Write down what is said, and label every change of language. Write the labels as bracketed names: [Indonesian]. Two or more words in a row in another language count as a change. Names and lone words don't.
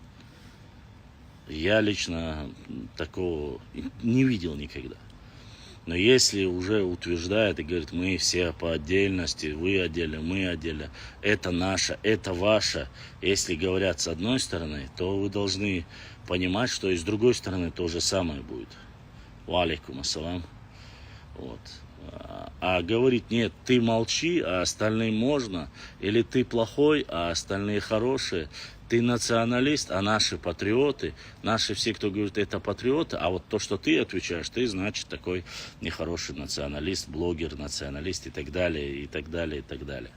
[Russian] Я лично такого не видел никогда. Но если уже утверждает и говорит, мы все по отдельности, вы отдельно, мы отдельно, это наше, это ваше, если говорят с одной стороны, то вы должны понимать, что и с другой стороны то же самое будет. [Arabic] وعليكم السلام. [Russian] Вот. А говорить, нет, ты молчи, а остальным можно, или ты плохой, а остальные хорошие, ты националист, а наши патриоты, наши все, кто говорит, это патриоты, а вот то, что ты отвечаешь, ты, значит, такой нехороший националист, блогер, националист и так далее, и так далее, и так далее.